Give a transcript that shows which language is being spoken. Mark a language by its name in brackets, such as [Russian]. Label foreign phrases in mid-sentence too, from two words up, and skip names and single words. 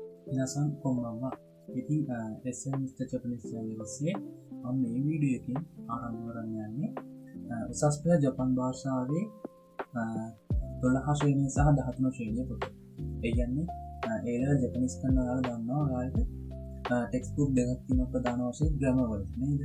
[Japanese] 皆さんこんばんは。 [Sinhala] ඉතින් SM Mr. Japanese channel ඔස්සේ මම මේ වීඩියෝ එකෙන් ආරම්භ කරන්න යන්නේ උසස් පෙළ ජපන් භාෂාවේ 12 ශ්‍රේණිය සහ 13 ශ්‍රේණිය පොත. ඒ කියන්නේ [English] A level Japanese [Sinhala] කරන ඔයාලා දන්නවා ඔයාලට [English] text book [Sinhala] දෙකක් තියෙනවා ප්‍රධාන වශයෙන් ග්‍රැමර් වල නේද?